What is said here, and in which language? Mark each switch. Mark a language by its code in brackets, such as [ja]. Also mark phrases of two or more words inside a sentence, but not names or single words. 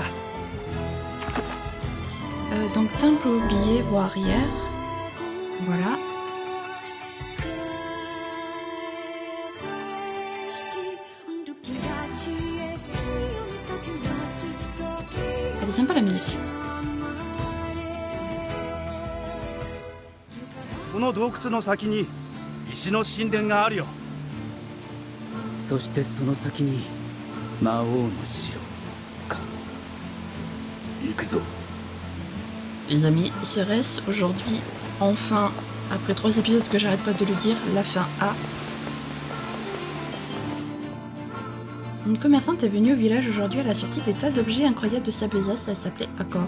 [fr] Donc Donc, temple oublié, voie arrière. Voilà. Elle est sympa la musique. [ja] この洞窟の先に石の神殿があるよ。そしてその先に魔王の城か。行くぞ。 [fr] Les amis, Cérès, aujourd'hui, enfin, après 3 épisodes que j'arrête pas de le dire, la fin A. Une commerçante est venue au village aujourd'hui à la sortie des tas d'objets incroyables de sa besace, elle s'appelait Accor.